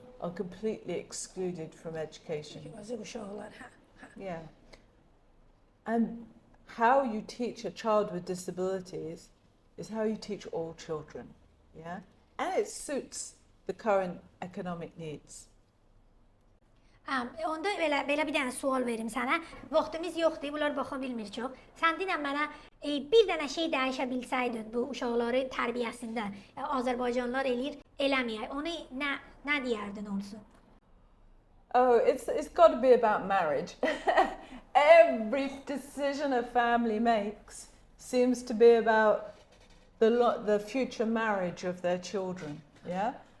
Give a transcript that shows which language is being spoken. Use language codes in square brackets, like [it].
[en] are completely excluded from education. [az] Yazıq uşaqlar, hə. [en] Yeah. And how you teach a child with disabilities is how you teach all children. Yeah. And it suits the current economic needs. [az] Onda belə bir dənə sual verim sənə. Vaxtımız yoxdur, bunlar baxa bilmir çox. Sən dinən mənə bir dənə şey dəyişə bilsəydin bu uşaqları tərbiyəsində Azərbaycanlılar eləyir, eləməyək. Onu nə deyərdin olsun? [en] Oh, it's got to be about marriage. Every decision a family makes seems to be about the future marriage of their children. Yeah.